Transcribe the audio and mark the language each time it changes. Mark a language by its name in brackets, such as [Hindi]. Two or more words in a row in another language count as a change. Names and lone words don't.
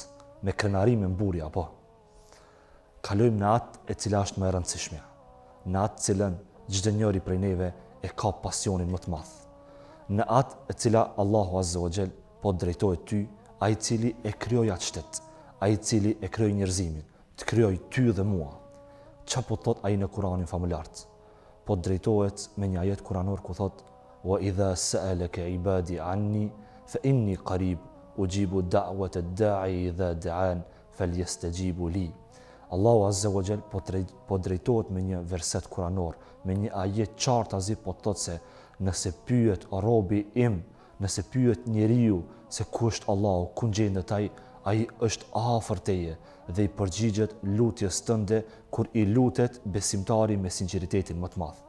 [Albanian] Me krenari, me mburje apo? Kalojmë në atë e cila është më e rëndësishmja, në atë cilën çdo njeri prej neve e ka pasionin më të madh, në atë e cila Allahu [Arabic] عز وجل [Albanian] po drejtohet ty, ai i cili e krijoi atë shtet, ai i cili e krijoi njerëzimin, të krijoi ty dhe mua. Çfarë po thot ai në Kur'anin famulart? Po drejtohet me një ajet kuranor ku thot: [Arabic] "وإذا سألك عبادي عني فإني قريب أجيب دعوة الداع إذا دعان فليستجيبوا لي." [Albanian] Allahu [Arabic] عز وجل [Albanian] po drejtohet me një verset kuranor, me një ajet qartazi po thot se nëse pyet robi im, nëse pyet njeriu se ku është Allahu, ku gjendet ai është afër teje dhe i përgjigjet lutjes tënde kur i lutet besimtari me sinqeritetin më të madh.